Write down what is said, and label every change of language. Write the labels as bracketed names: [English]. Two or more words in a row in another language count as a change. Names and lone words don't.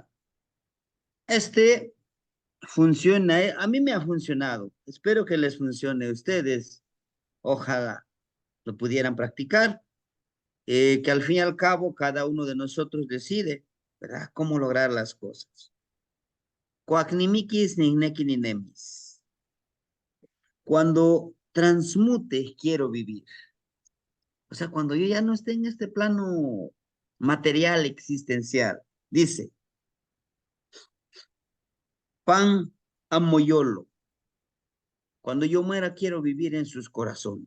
[Spanish] Este funciona, a mí me ha funcionado. Espero que les funcione a ustedes. Ojalá lo pudieran practicar, que al fin y al cabo cada uno de nosotros decide, ¿verdad? Cómo lograr las cosas. [Nahuatl languages] Coacnimiquis nigneki ninemis. [Spanish] Cuando transmute, quiero vivir. O sea, cuando yo ya no esté en este plano material existencial, dice, [Nahuatl languages] pan amoyolo. [Spanish] Cuando yo muera, quiero vivir en sus corazones.